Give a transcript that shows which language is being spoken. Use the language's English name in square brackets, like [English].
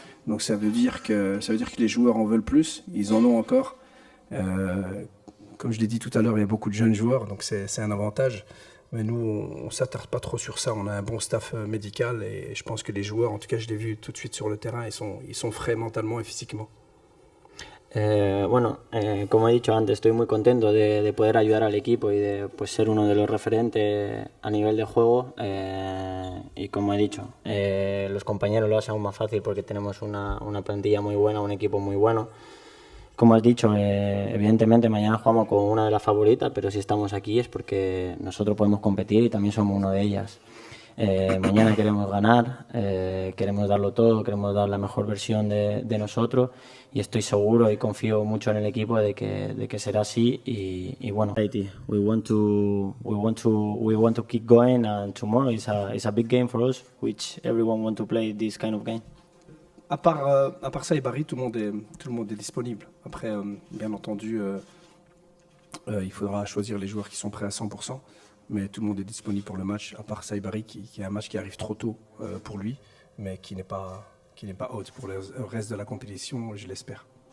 [French] Donc ça veut dire que les joueurs en veulent plus, ils en ont encore. Comme je l'ai dit tout à l'heure, il y a beaucoup de jeunes joueurs, donc c'est un avantage. Mais nous, on ne s'attarde pas trop sur ça. On a un bon staff médical, et je pense que les joueurs, en tout cas je l'ai vu tout de suite sur le terrain, ils sont frais mentalement et physiquement. [Spanish] Bueno, como he dicho antes, estoy muy contento de poder ayudar al equipo y de ser uno de los referentes a nivel de juego, y como he dicho, los compañeros lo hacen aún más fácil porque tenemos una plantilla muy buena, un equipo muy bueno. Como has dicho, evidentemente mañana jugamos con una de las favoritas, pero si estamos aquí es porque nosotros podemos competir y también somos uno de ellas. Mañana queremos ganar, queremos darlo todo, queremos dar la mejor versión de nosotros y estoy seguro y confío mucho en el equipo de que será así y bueno. [English] We want to keep going and tomorrow is a big game for us, which everyone want to play this kind of game. [French] À part Saibari, tout le monde est disponible. Après, bien entendu, il faudra choisir les joueurs qui sont prêts à 100%. Mais tout le monde est disponible pour le match, à part Saibari qui est un match qui arrive trop tôt pour lui, mais qui n'est pas out pour le reste de la compétition, je l'espère.